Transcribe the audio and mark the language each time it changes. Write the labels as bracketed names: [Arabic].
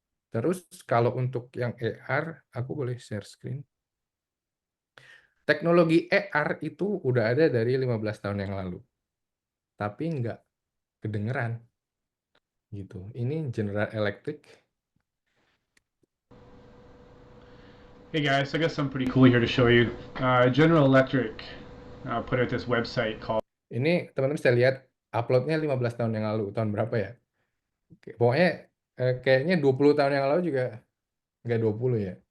[Indonesian] Terus kalau untuk yang AR, aku boleh share screen. Teknologi AR itu udah ada dari 15 tahun yang lalu, tapi nggak kedengeran gitu. Ini General Electric. [English] Hey guys, I got something pretty cool here to show you. General Electric put out this website called. [Indonesian] Ini teman-teman bisa lihat uploadnya 15 tahun yang lalu. Tahun berapa ya? Pokoknya kayaknya 20 tahun yang lalu juga nggak 20 ya.